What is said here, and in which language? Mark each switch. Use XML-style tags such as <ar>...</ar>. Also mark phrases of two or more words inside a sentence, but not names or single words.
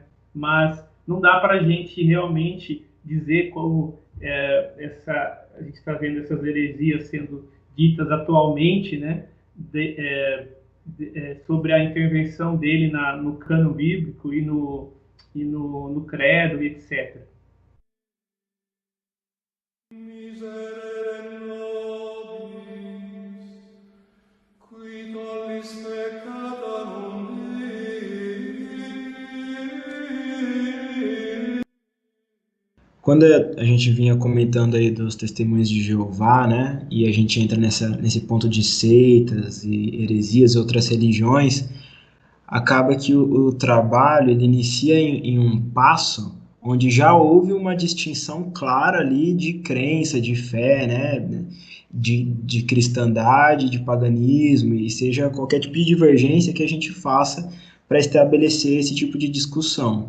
<pt>Mas não dá para a gente realmente dizer como a gente está vendo essas heresias sendo ditas atualmente, né, sobre a intervenção dele no cânon bíblico e no credo, etc.</pt> <la>Miserere nobis, qui tollis peccata</la> <pt>Quando a gente vinha comentando aí dos testemunhos de Jeová, né, e a gente entra nesse ponto de seitas e heresias e outras religiões, acaba que o trabalho ele inicia em um passo onde já houve uma distinção clara ali de crença, de fé, né, de cristandade, de paganismo, e seja qualquer tipo de divergência que a gente faça para estabelecer esse tipo de discussão.</pt>